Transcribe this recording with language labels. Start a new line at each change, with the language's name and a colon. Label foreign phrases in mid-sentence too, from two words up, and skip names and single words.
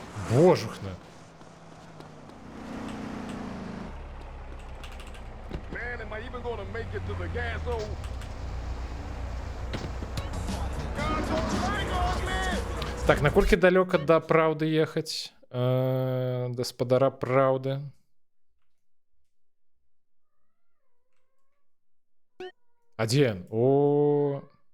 Belarusian: Божухна.
English: Man, am I even gonna make it to the gas hole?
Belarusian: Так, наколькі далёка да праўды ехаць? Гаспадара праўды. А дзе ён? О.